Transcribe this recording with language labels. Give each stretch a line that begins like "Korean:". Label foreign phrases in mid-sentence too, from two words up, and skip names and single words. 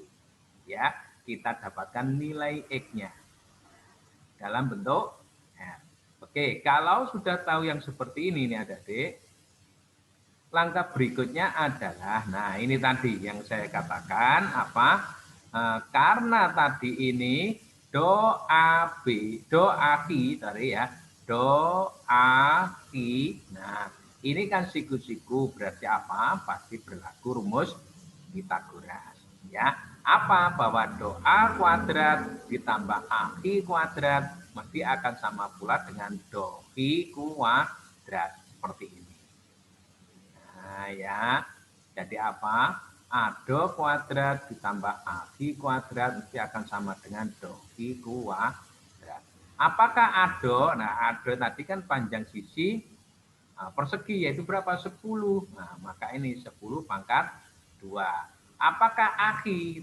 Indonesian: Ya, kita dapatkan nilai X-nya dalam bentuk R. Oke, kalau sudah tahu yang seperti ini nih adik-adik, langkah berikutnya adalah, nah ini tadi yang saya katakan apa? Karena tadi ini do a b, do a ki tadi ya, do a ki. Nah ini kan siku-siku berarti apa? Pasti berlaku rumus Pitagoras. Ya, apa? Bahwa do a kuadrat ditambah a ki kuadrat mesti akan sama pula dengan do ki kuadrat seperti ini. Nah ya, jadi apa? A-do kuadrat ditambah A-ki kuadrat mesti akan sama dengan do-ki kuadrat. Apakah A-do? Nah, A-do tadi kan panjang sisi persegi, yaitu berapa? 10. Nah, maka ini 10 pangkat 2. Apakah A-ki?